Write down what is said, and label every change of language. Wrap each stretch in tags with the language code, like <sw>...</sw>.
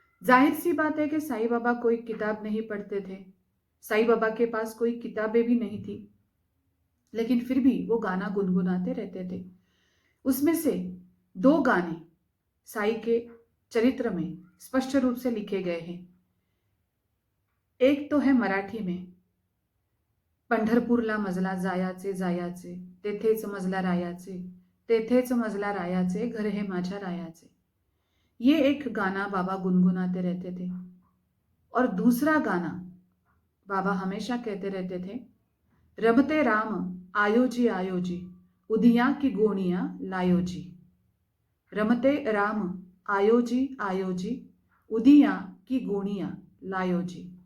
<hi>जाहिर सी बात है कि साईं बाबा कोई किताब नहीं पढ़ते थे, साईं बाबा के पास कोई किताबें भी नहीं थी, लेकिन फिर भी वो गाना गुनगुनाते रहते थे। उसमें से 2 गाने साईं के चरित्र में स्पष्ट रूप से लिखे गए हैं। एक तो है मराठी में,</hi> <mr>पंढरपूरला मजला जायाचे जायाचे, तेथेच मजला रायाचे, तेथेच मजला रायाचे, घर हे माझ्या रायाचे।</mr> <hi>ये एक गाना बाबा गुनगुनाते रहते थे। और दूसरा गाना बाबा हमेशा कहते रहते थे, रमते राम आयोजी आयोजी, उदिया की गोनिया लायोजी। रमते राम आयोजी आयोजी, उदिया की गोनिया लायोजी।</hi>